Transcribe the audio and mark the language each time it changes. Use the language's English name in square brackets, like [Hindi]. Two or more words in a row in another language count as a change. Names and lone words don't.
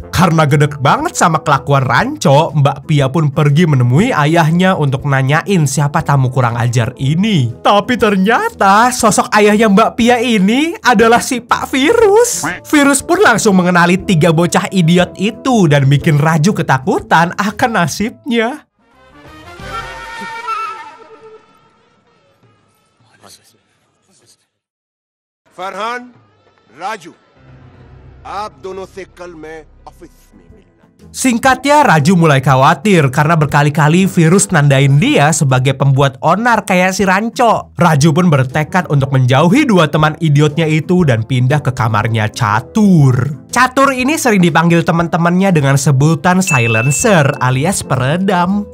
[Indonesian] Karena gedek banget sama kelakuan Ranco, Mbak Pia pun pergi menemui ayahnya untuk nanyain siapa tamu kurang ajar ini. Tapi ternyata sosok ayahnya Mbak Pia ini adalah si Pak Virus. Virus pun langsung mengenali tiga bocah idiot itu dan bikin Raju ketakutan akan nasibnya. [Hindi] फरहान, राजू, आप दोनों से कल मैं ऑफिस में मिलना। [Indonesian] Singkatnya, Raju mulai khawatir karena berkali-kali Virus nandain dia sebagai pembuat onar kayak si Ranco. Raju pun bertekad untuk menjauhi dua teman idiotnya itu dan pindah ke kamarnya Catur. Catur ini sering dipanggil teman-temannya dengan sebutan silencer alias peredam.